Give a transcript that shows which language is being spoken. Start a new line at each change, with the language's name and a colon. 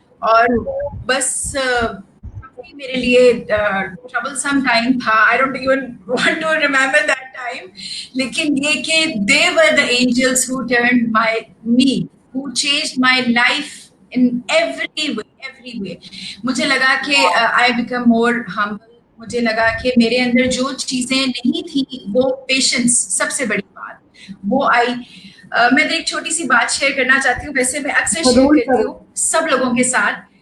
Hindi: और बस मेरे लिए ट्रबलसम टाइम था.
English: I don't even want to remember that time.
Hindi: लेकिन ये कि
English: They were the angels who turned me, who changed my life in every way.
Hindi: मुझे लगा कि
English: I become more humble.
Hindi: मुझे लगा कि मेरे अंदर जो चीजें नहीं थी वो पेशेंस, सबसे बड़ी बात वो आई. मैं एक छोटी सी बात शेयर करना चाहती हूँ. वैसे मैं अक्सर शेयर करती हूँ सब लोगों के साथ.